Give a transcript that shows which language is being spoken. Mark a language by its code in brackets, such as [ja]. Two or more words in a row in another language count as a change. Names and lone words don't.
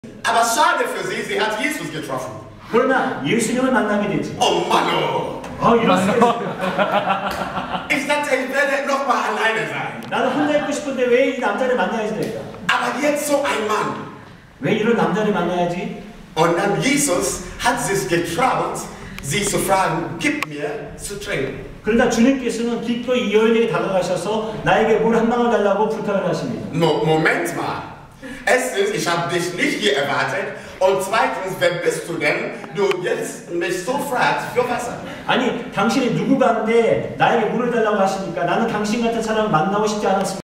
[de] Aber schade für sie, sie hat Jesus getroffen. [ko] 그러나 예수님을 만나게 되지. [de] Oh Mann, oh. [ko] 이럴 수가 있어. [de] Ich dachte, ich werde noch mal alleine sein. [ko] 나는 혼자 있고 싶은데 왜 이 남자를 만나야지 될까? [de] Aber jetzt so ein Mann. [ko] 왜 이런 남자를 만나야지? [de] Und dann Jesus hat sich getraut, sie zu fragen, gib mir zu trinken. [ko] 그러나 주님께서는 기꺼이 이 여인에게 다가가셔서 나에게 물 한 방울 달라고 부탁을 하십니다. [de] Moment mal. Erstens, ich habe dich nicht hier erwartet. Und zweitens, wer bist du denn? Du jetzt mich so fragst für Wasser. [ko] 아니, 당신이 누구간데 나에게 물을 달라고 하시니까 나는 당신 같은 사람을 만나고 싶지 않았습니다.